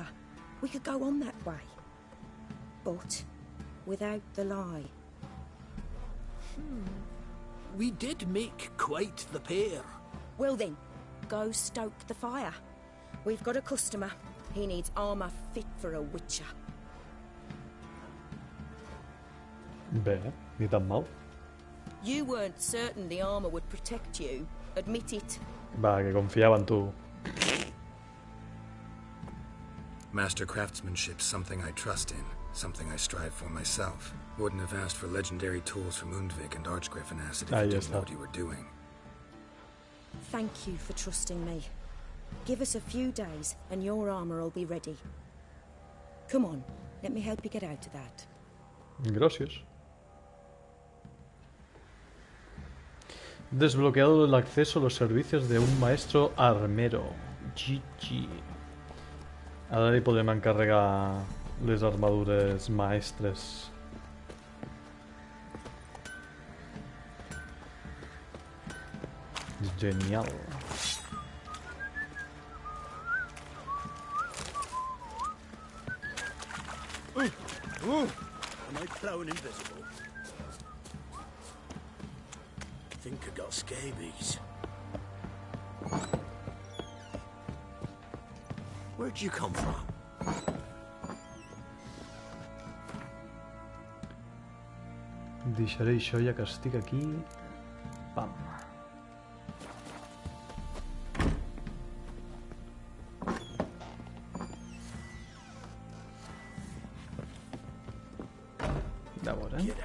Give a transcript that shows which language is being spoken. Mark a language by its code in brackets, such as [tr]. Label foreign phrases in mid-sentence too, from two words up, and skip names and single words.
[en] We could go on that way. But without the lie. We did make quite the pair. Well then, go stoke the fire. We've got a customer. He needs armour fit for a witcher. [ca] Bé, ni tan mal. [en] You weren't certain the armour would protect you. Admit it. [ca] Va, que confiava en tu. [en] Master craftsmanship's something I trust in, something I strive for myself. Wouldn't have asked for legendary tools from Undvik and Archgriffin Acid if you didn't know what you were doing. Thank you for trusting me. Give us a few days and your armour will be ready. Come on, let me help you get out of that. [es] Gracias. Desbloqueado el acceso a los servicios de un maestro armero. GG. [ca] Ara li podem encarregar les armadures maestres. Genial. [en] Am I plowing invisible? Think I got scabies. Where'd you come from? [ca] Deixaré això ja que estic aquí. Pam. De veure.